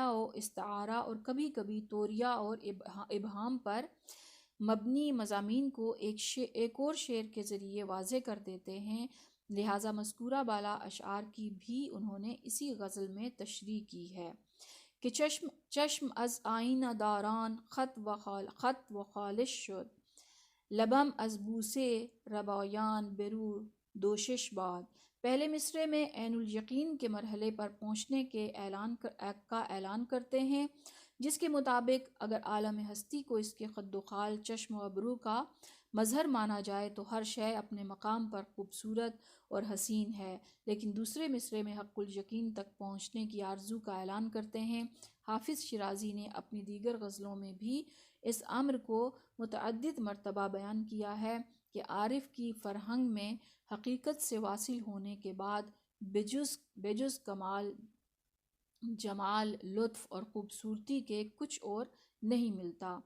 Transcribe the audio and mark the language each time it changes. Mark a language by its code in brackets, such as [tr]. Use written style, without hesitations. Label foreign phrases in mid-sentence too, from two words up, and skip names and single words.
[ur] و استعارہ اور کبھی کبھی توریہ اور ابہام پر مبنی مضامین کو ایک اور شعر کے ذریعے واضح کر دیتے ہیں، لہٰذا مذکورہ بالا اشعار کی بھی انہوں نے اسی غزل میں تشریح کی ہے کہ [fa] چشم از آئینہ داران خط و خالش شد، لبم از بوسے ربایان برو دوشش باد۔ [ur] پہلے مصرعے میں عین الیقین کے مرحلے پر پہنچنے کے کا اعلان کرتے ہیں، جس کے مطابق اگر عالم ہستی کو اس کے خد و خال، چشم و ابرو کا مظہر مانا جائے تو ہر شے اپنے مقام پر خوبصورت اور حسین ہے، لیکن دوسرے مصرعے میں حق الیقین تک پہنچنے کی آرزو کا اعلان کرتے ہیں۔ حافظ شیرازی نے اپنی دیگر غزلوں میں بھی اس امر کو متعدد مرتبہ بیان کیا ہے کہ عارف کی فرہنگ میں حقیقت سے واصل ہونے کے بعد بجز کمال، جمال، لطف اور خوبصورتی کے کچھ اور نہیں ملتا۔